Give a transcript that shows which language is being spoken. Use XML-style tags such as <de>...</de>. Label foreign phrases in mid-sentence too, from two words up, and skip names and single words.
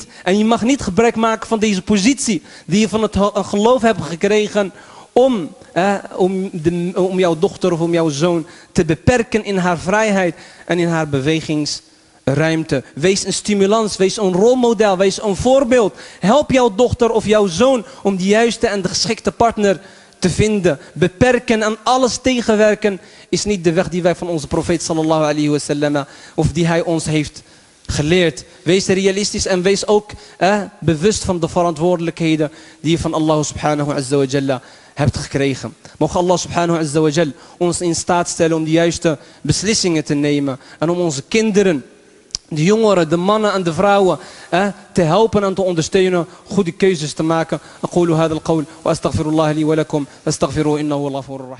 <nl>En je mag niet gebruik maken van deze positie die je van het geloof hebt gekregen om jouw dochter of om jouw zoon te beperken in haar vrijheid en in haar bewegingsruimte. Wees een stimulans, wees een rolmodel, wees een voorbeeld. Help jouw dochter of jouw zoon om de juiste en de geschikte partner te vinden. Beperken en alles tegenwerken is niet de weg die wij van onze profeet</nl> <ar>صلى الله عليه وسلم,</ar> <nl>of die hij ons heeft geleerd. Wees realistisch en wees ook bewust van de verantwoordelijkheden die je van</nl> <ar>الله سبحانه وجل</ar> <nl>hebt gekregen. Mogen</nl> <ar>الله سبحانه وجل</ar> <nl>ons in staat stellen om de juiste beslissingen te nemen en om onze kinderen, de jongeren, de mannen en de vrouwen te helpen en te ondersteunen goede keuzes te maken.</nl> <ar>أقول هذا القول وأستغفر الله لي ولكم وأستغفره إنه غفور رحيم.</ar>